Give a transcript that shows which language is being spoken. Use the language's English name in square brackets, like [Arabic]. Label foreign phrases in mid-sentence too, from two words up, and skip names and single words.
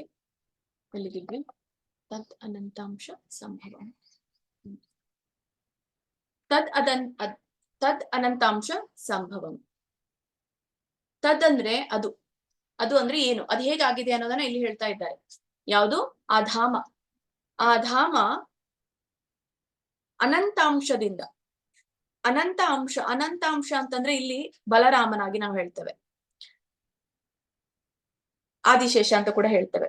[Kannada] ಎಲ್ಲಿಗಿದ್ವಿ? [Sanskrit] ತದ್ ಅನಂತಾಂಶ ಸಂಭವಂ. ತದ್ ಅನಂತಾಂಶ ಸಂಭವಂ. [Kannada] ತದ್ ಅಂದ್ರೆ ಅದು. ಅದು ಅಂದ್ರೆ ಏನು, ಅದು ಹೇಗಾಗಿದೆ ಅನ್ನೋದನ್ನ ಇಲ್ಲಿ ಹೇಳ್ತಾ ಇದ್ದಾರೆ. ಯಾವುದು? ಆ ಧಾಮ. ಆ ಧಾಮ ಅನಂತಾಂಶದಿಂದ. ಅನಂತಾಂಶ ಅಂತಂದ್ರೆ ಇಲ್ಲಿ ಬಲರಾಮನಾಗಿ ನಾವು ಹೇಳ್ತೇವೆ. ಆದಿಶೇಷ ಅಂತ ಕೂಡ ಹೇಳ್ತೇವೆ.